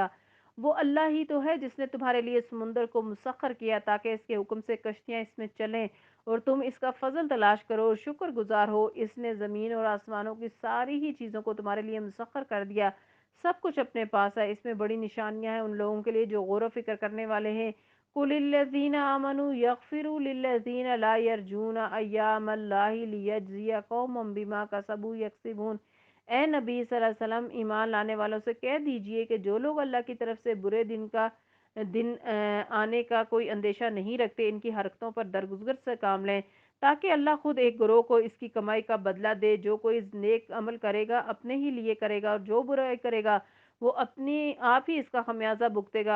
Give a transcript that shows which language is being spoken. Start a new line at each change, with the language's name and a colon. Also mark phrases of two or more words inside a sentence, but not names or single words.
Urdu: وہ اللہ ہی تو ہے جس نے تمہارے لیے سمندر کو مسخر کیا تاکہ اس کے حکم سے کشتیاں اس میں چلیں اور تم اس کا فضل تلاش کرو اور شکر گزار ہو۔ اس نے زمین اور آسمانوں کی ساری ہی چیزوں کو تمہارے لیے مسخر کر دیا، سب کچھ اپنے پاس ہے۔ اس میں بڑی نشانیاں ہیں ان لوگوں کے لیے جو غور و فکر کرنے والے ہیں۔
Arabic: قل للذين آمنوا يغفروا للذين لا يرجون أيام الله ليجزي قوما بما كسبوا يكسبون.
Urdu: اے نبی
Arabic: صلی اللہ علیہ وسلم,
Urdu: ایمان لانے والوں سے کہہ دیجیے کہ جو لوگ اللہ کی طرف سے برے دن آنے کا کوئی اندیشہ نہیں رکھتے، ان کی حرکتوں پر درگزر سے کام لیں، تاکہ اللہ خود ایک گروہ کو اس کی کمائی کا بدلہ دے. جو کوئی نیک عمل کرے گا اپنے ہی لیے کرے گا، اور جو برائی کرے گا وہ اپنی آپ ہی اس کا خمیازہ بھگتے گا.